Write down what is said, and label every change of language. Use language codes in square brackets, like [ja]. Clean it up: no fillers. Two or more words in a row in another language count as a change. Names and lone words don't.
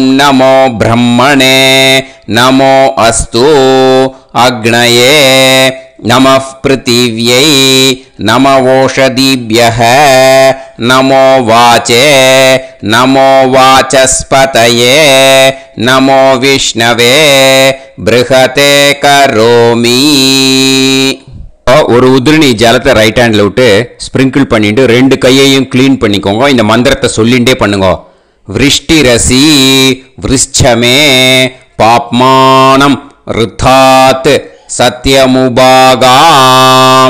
[sa] नमो ब्रह्मणे नमो अस्तु अग्नये नमः पृथिव्यै नमो ओषधीभ्यः नमो वाचे नमो वाचस्पतये नमो विष्णवे बृहते करोमि [ta] ஒரு உதிரணி ஜலத்தை ரைட் ஹேண்டில் விட்டு ஸ்ப்ரிங்கிள் பண்ணிட்டு ரெண்டு கையையும் க்ளீன் பண்ணிக்கோங்க. இந்த மந்திரத்தை சொல்லிகிட்டே பண்ணுங்க. [sa] वृष्टिरसि वृश्चमे पाप्मानम् ऋतात् सत्यमुपागाम्.